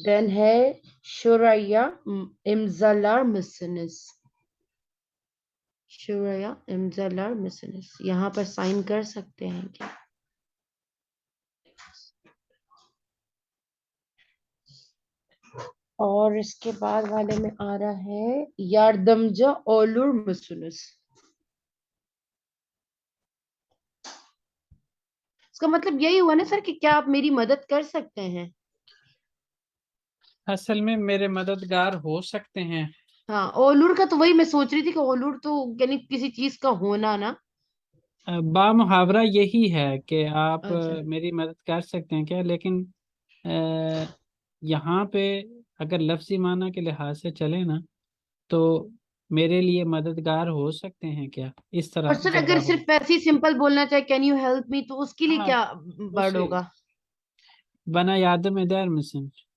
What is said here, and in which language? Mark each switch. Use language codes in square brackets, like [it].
[tr] Then है şuraya imzalar mısınız? şuraya imzalar mısınız? [hi] यहाँ पर साइन कर सकते हैं क्या? और इसके बाद वाले में आ रहा है [tr] yardımcı olur musunuz? [hi] इसका मतलब यही हुआ ना सर कि क्या आप मेरी मदद कर सकते हैं? असल में मेरे मददगार हो सकते हैं। हाँ, ओलूर का तो वही मैं सोच रही थी कि ओलूर तो यानी किसी चीज का होना ना। बामुहावरा यही है कि आप अच्छा। मेरी मदद कर सकते हैं क्या, लेकिन यहाँ पे अगर लफ्जी माना के लिहाज से चले ना तो मेरे लिए मददगार हो सकते हैं क्या, इस तरह और सर ज्यादा अगर होगा। सिर्फ ऐसे ही सिंपल बोलना चाहे [en] can you help me, [hi] तो उसके लिए हाँ, क्या वर्ड उसे होगा? [tr] बना yardım eder misin।